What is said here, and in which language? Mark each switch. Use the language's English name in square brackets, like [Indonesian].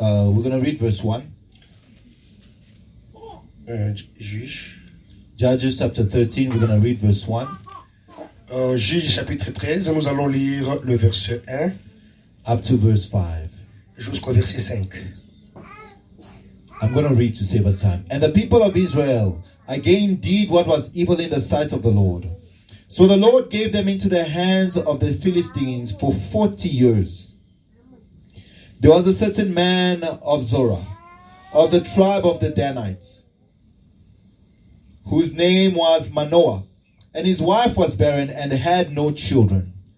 [English] We're going to read verse 1. [French] Juge. [English] Judges chapter 13, we're going to read verse 1. [French] Juge chapitre 13, nous allons lire le verset 1 [English] up to verse 5. [French] jusqu'au verset 5. [English] I'm going to read to save us time. And the people of Israel again did what was evil in the sight of the Lord. So the Lord gave them into the hands of the Philistines for 40 years. There was a certain man of Zorah, of the tribe of the Danites, whose name was Manoah, and his wife was barren and had no children.